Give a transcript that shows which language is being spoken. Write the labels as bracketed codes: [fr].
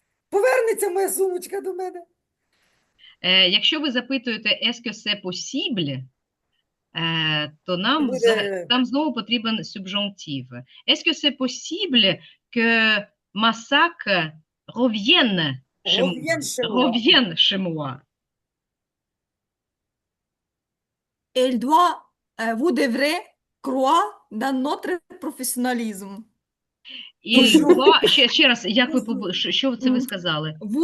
[uk] Повернеться моя сумочка до мене. Якщо ви запитуєте [fr] est-ce que c'est possible, [uk] то Буде там знову потрібен subjonctif. [fr] Est-ce que c'est possible que ma sac revienne revienne chez moi. chez moi? Elle doit, vous devrez croire dans notre professionnalisme. [uk] І два, ще раз, як ви, що це ви сказали?